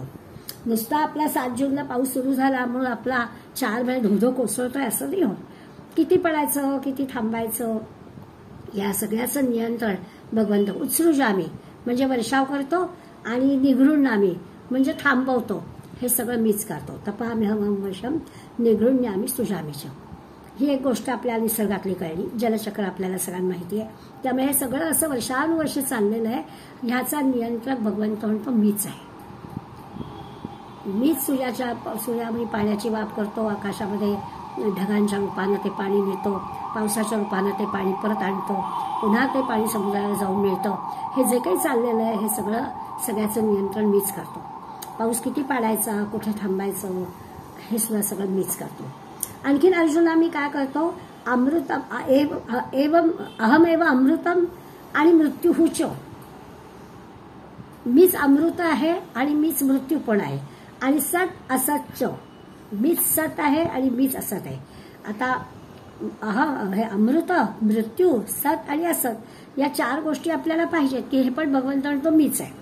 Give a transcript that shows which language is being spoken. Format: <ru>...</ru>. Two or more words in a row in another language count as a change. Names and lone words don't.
<mr>नुसता आपला 7 जूनला पाऊस सुरू झाला म्हणून आपला 4 महिने धोधो कोसळतोय असं नाही होत. किती पडायचं, किती थांबायचं, या सगळ्याचं नियंत्रण भगवंत. उत्सृजामी म्हणजे वर्षाव करतो आणि निगृह्णामि म्हणजे थांबवतो. हे सगळं मीच करतो.</mr> <sa>तपाम्यहमहं वर्षं निगृह्णामि सुजामि च.</sa> <mr>ही एक गोष्ट आपल्या निसर्गातली कळली. जलचक्र आपल्याला सगळ्यांना माहिती आहे. त्यामुळे हे सगळं असं वर्षानुवर्ष चाललेलं आहे. ह्याचा नियंत्रक भगवंत म्हणतो मीच आहे. मीच सूर्यामध्ये पाण्याची वाफ करतो, आकाशामध्ये ढगांच्या रूपानं ते पाणी नेतो, पावसाच्या रूपानं ते पाणी परत आणतो, पुन्हा ते पाणी समुद्राला जाऊन मिळतं. हे जे काही चाललेलं आहे हे सगळ्याचं नियंत्रण मीच करतो. पाऊस किती पाडायचा, कुठे थांबायचं, हे सुद्धा सगळं मीच करतो. आणखीन अर्जुना मी काय करतो?</mr> <sa>अमृतम अहमेव अमृतम आणि मृत्युहुच.</sa> <mr>मीच अमृत आहे आणि मीच मृत्यू पण आहे. आणि सत असतच. मीच सत आहे आणि मीच असत आहे. आता हे अमृत, मृत्यू, सत आणि असत या 4 गोष्टी आपल्याला पाहिजेत की हे पण भगवंत म्हणतो मीच आहे.</mr>